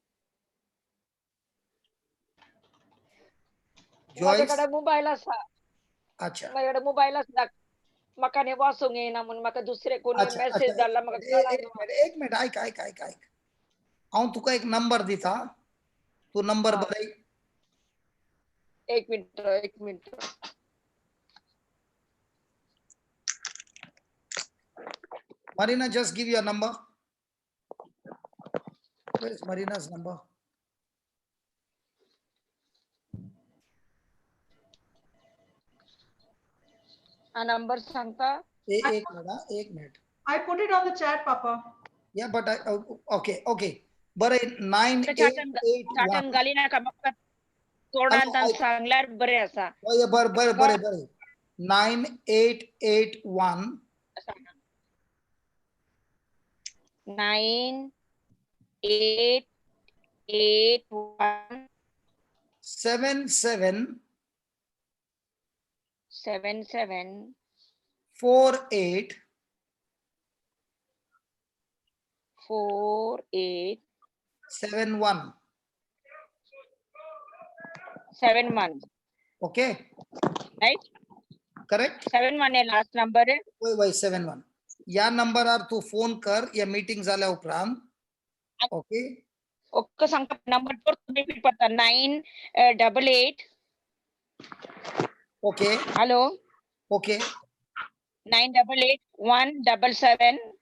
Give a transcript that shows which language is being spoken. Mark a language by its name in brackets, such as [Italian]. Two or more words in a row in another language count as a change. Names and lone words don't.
[Konkani] माझ्याकडे मोबाईल आसा. अच्छा. माझ्याकडे मोबाईल आसा. म्हाका न्ही वाचूंक येयना म्हणून म्हाका दुसरे कोणी मेसेज धाडला म्हाका कळना. एक मिनिट ऐक. हांव तुका एक नंबर दिता. तू नंबर बरय. एक मिनिट. [English] Marina, just give your number. Where is Marina's number? [Konkani] हा नंबर सांगता. एक मिनिट. [English] I put it on the chat, Papa. Yeah, but okay. [Marathi] बरं 9881. [Konkani] घाली नाका म्हाका तोंडांत सांगल्यार बरें आसा. बरें. 9881 9881 77 48 71. 71. [English] Okay. Right? Correct? [Marathi] 71 आहे लास्ट नंबर आहे. [Konkani] वय 71. या नंबरवर तू फोन कर या मीटिंग झाल्या उपरांत. ओके. ओके सांगता नंबर तर रिपीट करता 988. ओके. हॅलो. ओके. 988-177.